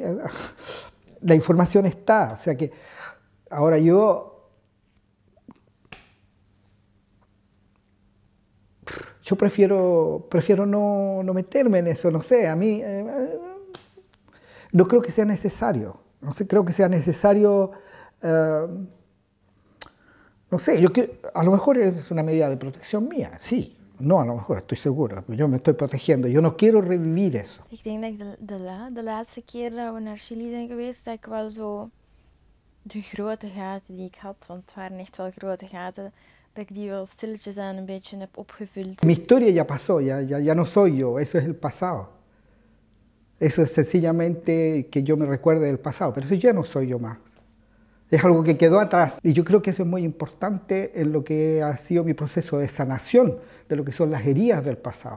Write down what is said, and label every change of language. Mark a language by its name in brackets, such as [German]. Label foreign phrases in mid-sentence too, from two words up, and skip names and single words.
[Spanish] La información está, o sea que ahora yo prefiero no meterme en eso, no sé, a mí no creo que sea necesario, no sé, creo que sea necesario, no sé, a lo mejor es una medida de protección mía, sí. No, a lo mejor, estoy seguro. Yo me estoy protegiendo. Yo no quiero revivir eso. [Dutch] Ik denk dat de laatste keer dat we naar Chili zijn geweest, dat ik wel zo de grote gaten die ik had, want het waren echt wel grote gaten, dat ik die wel stilletjes aan een beetje heb opgevuld. [Spanish] Mi historia ya pasó, ya no soy yo, eso es el pasado. Eso es sencillamente que yo me recuerde del pasado, pero eso ya no soy yo más. Es algo que quedó atrás y yo creo que eso es muy importante en lo que ha sido mi proceso de sanación de lo que son las heridas del pasado.